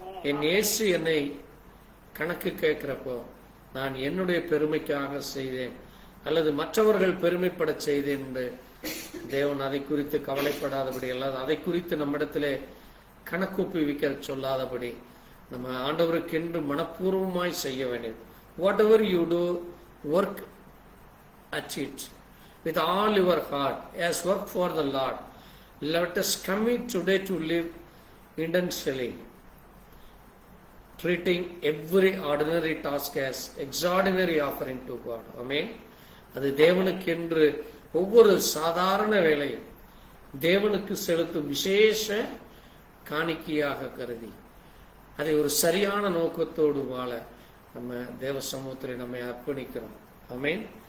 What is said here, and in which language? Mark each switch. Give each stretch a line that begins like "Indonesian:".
Tamil: என் இயேசு என்னை கணக்கு கேட்கிறப்போ நான் என்னுடைய பெருமைக்காக செய்தேன் அல்லது மற்றவர்கள் பெருமைப்பட செய்தேன் என்று தேவன் அதை குறித்து கவலைப்படாதபடி, அல்லது அதை குறித்து நம்மிடத்திலே கணக்குப்பிவிக்க சொல்லாதபடி நம்ம ஆண்டவருக்கென்று மனப்பூர்வமாய் செய்ய வேண்டும்.
English: Whatever you do, work at it with all your heart as work for the Lord. Let us commit today to live intensely, treating every ordinary task as extraordinary offering to God. Amen.
Tamil: அது தேவனுக்கென்று ஒவ்வொரு சாதாரண வேலையும் தேவனுக்கு செலுத்தும் விசேஷ காணிக்கையாக கருதி அதை ஒரு சரியான நோக்கத்தோடு வாழ நம்ம தேவ சமூகத்தில் நம்மை அர்ப்பணிக்கிறோம். ஆமென்.